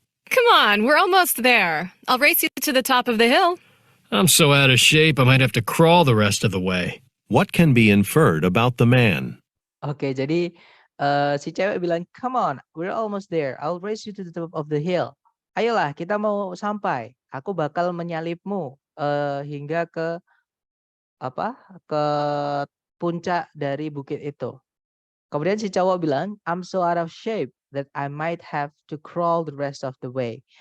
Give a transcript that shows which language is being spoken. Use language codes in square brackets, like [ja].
[en] Come on, we're almost there. I'll race you to the top of the hill. I'm so out of shape, I might have to crawl the rest of the way. What can be inferred about the man? [id] Oke, jadi si cewek bilang, [en] come on, we're almost there. I'll race you to the top of the hill. [id] Ayolah, kita mau sampai. Aku bakal menyalipmu hingga ke apa? Ke puncak dari bukit itu. Kemudian si cowok bilang, [en] I'm so out of shape that I might have to crawl the rest of the way.